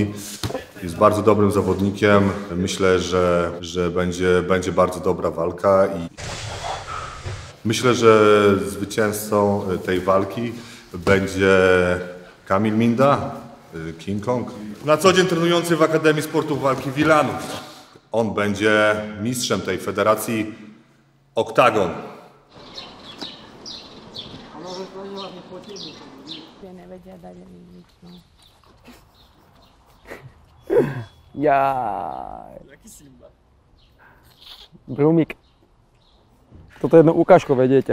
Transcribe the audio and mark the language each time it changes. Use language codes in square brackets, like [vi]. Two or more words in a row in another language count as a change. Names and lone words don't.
[pl] Jest bardzo dobrym zawodnikiem, myślę, że będzie bardzo dobra walka i myślę, że zwycięzcą tej walki będzie Kamil Minda, King Kong. Na co dzień trenujący w Akademii Sportów Walki Wilanów. On będzie mistrzem tej federacji Oktagon. [sk] Jaký Simba? Brumík. Toto je jedno ukážkové dieťa.